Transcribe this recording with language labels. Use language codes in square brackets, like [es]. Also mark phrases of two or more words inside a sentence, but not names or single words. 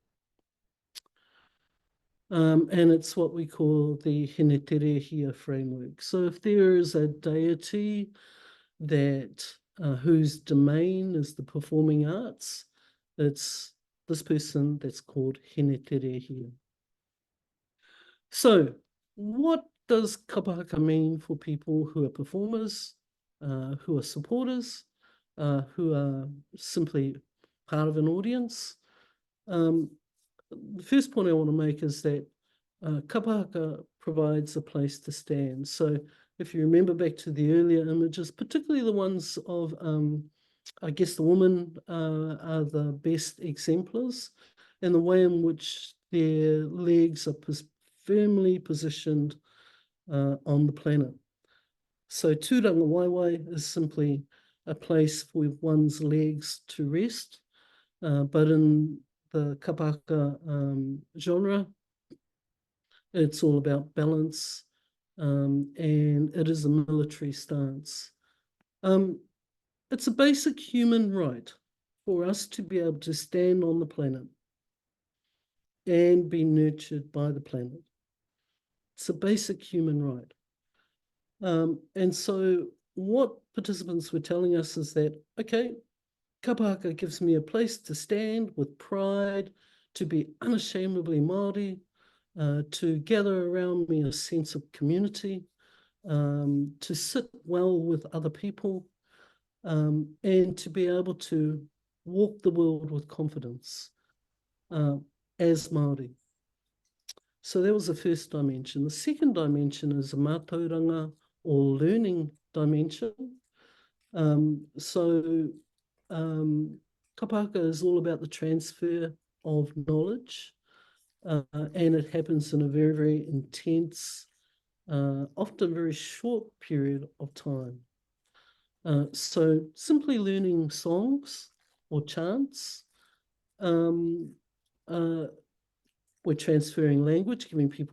[en] And it's what we call the Hine Te Rehia framework. So if there is a deity that whose domain is the performing arts, it's this person that's called Hine Te Rehia. So what does [mi] kapa haka [en] mean for people who are performers, who are supporters, who are simply part of an audience? The first point I want to make is that [mi] kapa haka [en] provides a place to stand. So if you remember back to the earlier images, particularly the ones of, I guess the women are the best exemplars, and the way in which their legs are firmly positioned on the planet. So Tūrangawaewae is simply a place for one's legs to rest, but in the [mi] kapa haka [en] genre, it's all about balance, and it is a military stance. It's a basic human right for us to be able to stand on the planet and be nurtured by the planet. It's a basic human right. And so what participants were telling us is that, okay, [mi] kapa haka [en] gives me a place to stand with pride, to be unashamedly Māori, to gather around me a sense of community, to sit well with other people, and to be able to walk the world with confidence as Māori. So that was the first dimension. The second dimension is a Mātauranga or learning dimension. [mi] Kapa haka [en] is all about the transfer of knowledge, and it happens in a very, very intense, often very short period of time. So simply learning songs or chants, we're transferring language, giving people